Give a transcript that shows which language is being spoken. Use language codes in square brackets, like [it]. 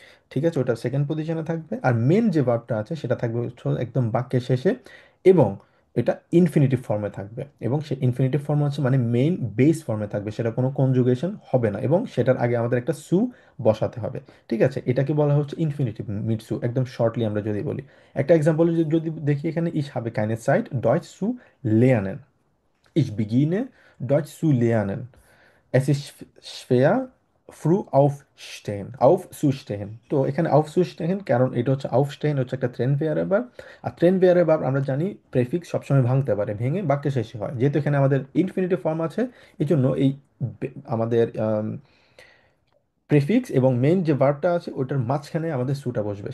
[bn] ঠিক আছে, ওটা সেকেন্ড পজিশনে থাকবে। আর মেন যে ভার্বটা আছে সেটা থাকবে হচ্ছে একদম বাক্যের শেষে, এবং এটা ইনফিনিটিভ ফর্মে থাকবে। এবং সে ইনফিনিটিভ ফর্ম হচ্ছে মানে মেইন বেস ফর্মে থাকবে, সেটা কোনো কনজুগেশন হবে না, এবং সেটার আগে আমাদের একটা সু বসাতে হবে। ঠিক আছে, এটাকে বলা হচ্ছে ইনফিনিটিভ মিটসু, একদম শর্টলি আমরা যদি বলি। একটা এক্সাম্পল যদি দেখি এখানে, ইস [de] habe keine Zeit Deutsch zu lernen, ich beginne Deutsch zu lernen, es ist schwer früh aufzustehen। [bn] তো এখানে aufzustehen, কারণ এটা হচ্ছে aufstehen হচ্ছে একটা ট্রেন ভেয়ারে ভার্ব। আর ট্রেন ভেয়ারে ভার্ব আমরা জানি প্রেফিক্স সবসময় ভাঙতে পারে, ভেঙে বাক্যে শেষে হয়। যেহেতু এখানে আমাদের ইনফিনিটিভ ফর্ম আছে, এই জন্য এই আমাদের প্রেফিক্স এবং মেইন যে ভার্বটা আছে ওটার মাঝখানে আমাদের সুটা বসবে।